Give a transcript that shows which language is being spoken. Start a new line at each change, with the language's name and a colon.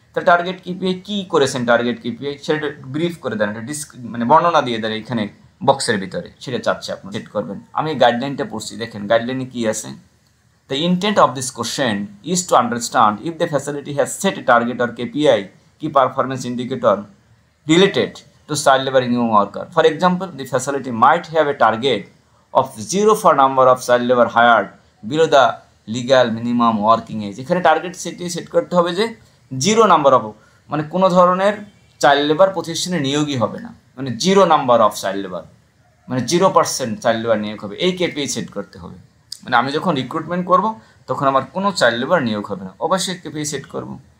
Bangla: তা target KPI কী করেছেন, target KPI সেটা ব্রিফ করে দেন, এটা মানে বর্ণনা দিয়ে দেন এখানে বক্সের ভিতরে, সেটা চাচ্ছে আপনি সেট করবেন। আমি গাইডলাইনটা পড়ছি, দেখেন গাইডলাইনে কী আছে।
English: The intent of this question is to understand if the facility has set a target or KPI, key performance indicator related to child labor in young worker. For example, the facility might have a target of 0 for number of child labor hired below the legal minimum working age.
Bangla: এখানে target set করতে হবে যে 0 number of, মানে কোনো ধরনের child labour প্রতিষ্ঠানে নিয়োগই হবে না, মানে 0 নাম্বার অফ চাইল্ড লেবার, মানে 0% চাইল্ড লেবার নিয়োগ হবে, এই কেপিআই সেট করতে হবে। মানে আমি যখন রিক্রুটমেন্ট করব তখন আমার কোনো চাইল্ড লেবার নিয়োগ হবে না, অবশ্যই কেপিআই সেট করব।